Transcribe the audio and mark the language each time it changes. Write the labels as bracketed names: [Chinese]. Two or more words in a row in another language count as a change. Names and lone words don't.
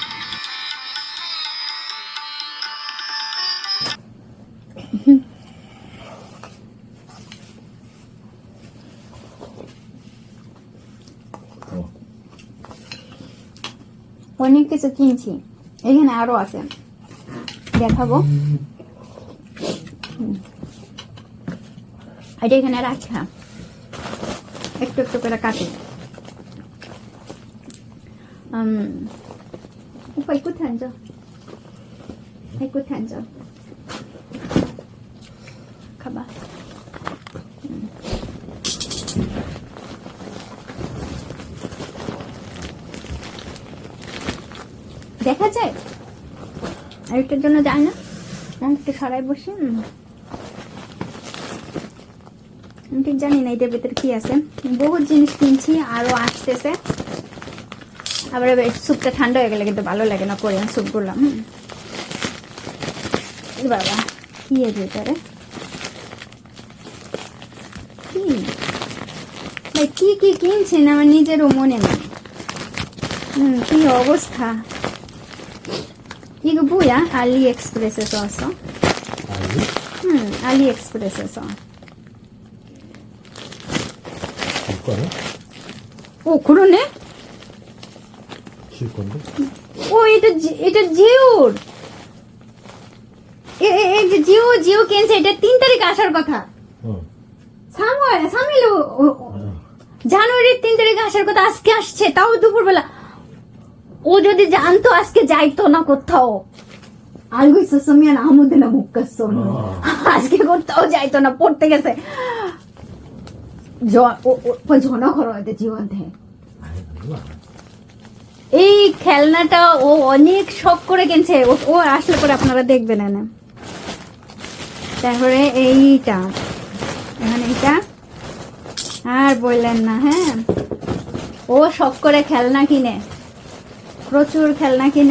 [Bangla] অনেক কিছু কিনছি, এখানে আরো আছে, দেখাবো। এটা এখানে রাখা, একটু একটু করে কাটি। [Korean] 오빠 이곳에 앉아. 이곳에 앉아. 가봐. [Bangla] দেখা যায়? আরেকটার জন্য যায় না? একটু সরাই বসে। আমি ঠিক জানি না এটার ভেতরে কি আছে। বহুত জিনিস কিনছি, আরো আসতেছে। আবার স্যুপটা ঠান্ডা হয়ে গেলে কিন্তু ভালো লাগে না কোরিয়ান স্যুপগুলো। বাবা, কি এর ভেতরে কি কি কিনছেন আমার নিজেরও মনে নেই। কি অবস্থা। [Korean] 이거 뭐야? 알리엑스프레스에서 왔어? 알리엑스프레스에서. 줄거네? 오, 그러네? 줄 건데? 오, [Bangla] এটা জিওর। এই যে জিও কিনছে, এটা 3 তারিখ আসার কথা। 3일 জানুয়ারির 3 তারিখ আসার কথা, আজকে আসছে, তাও দুপুরবেলা। ও যদি জানতো আজকে যাইতো না কোথাও। [Korean] 알고 있었으면 아무데나 못 갔어. [Bangla] আজকে কোথাও যাইতো না, পড়তে গেছে। [Korean] 전화 걸어야 돼 지호한테. [Bangla] এই খেলনাটা ও অনেক শখ করে কিনছে, ও আসলে পরে আপনারা দেখবেন না। তারপরে এইটা, এখানে এইটা আর বললেন না। হ্যাঁ, ও শখ করে খেলনা কিনে, প্রচুর খেলনা কিনে।